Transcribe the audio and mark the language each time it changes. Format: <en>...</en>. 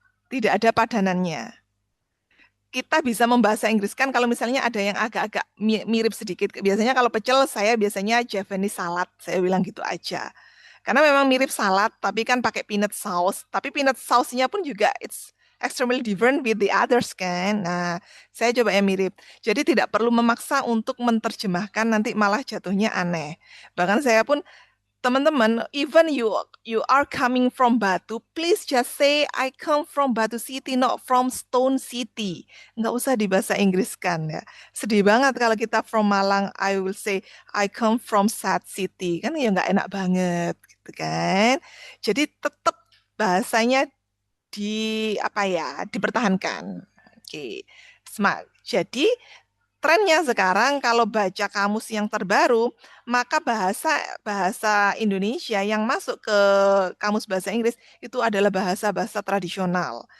<id>Tidak ada padanannya. Kita bisa membahasa Inggriskan kalau misalnya ada yang agak-agak mirip sedikit. Biasanya kalau pecel, saya biasanya</id> <en>Javanese salad.</en> <id>Saya bilang gitu aja. Karena memang mirip salad, tapi kan pakai peanut sauce. Tapi peanut sauce-nya pun juga</id> <en>it's extremely different with the others</en> <id>kan. Nah, saya coba yang mirip. Jadi tidak perlu memaksa untuk menerjemahkan, nanti malah jatuhnya aneh. Bahkan saya pun, teman-teman,</id> <en>even you are coming from Batu, please just say I come from Batu City, not from Stone City.</en> <id>Nggak usah dibahasa Inggriskan ya. Sedih banget kalau kita</id> <en>from Malang, I will say I come from Sad City.</en> <id>Kan ya nggak enak banget gitu kan. Jadi tetap bahasanya dipertahankan. Oke. Smart. Jadi trennya sekarang kalau baca kamus yang terbaru, maka bahasa Indonesia yang masuk ke kamus bahasa Inggris itu adalah bahasa-bahasa tradisional.</id>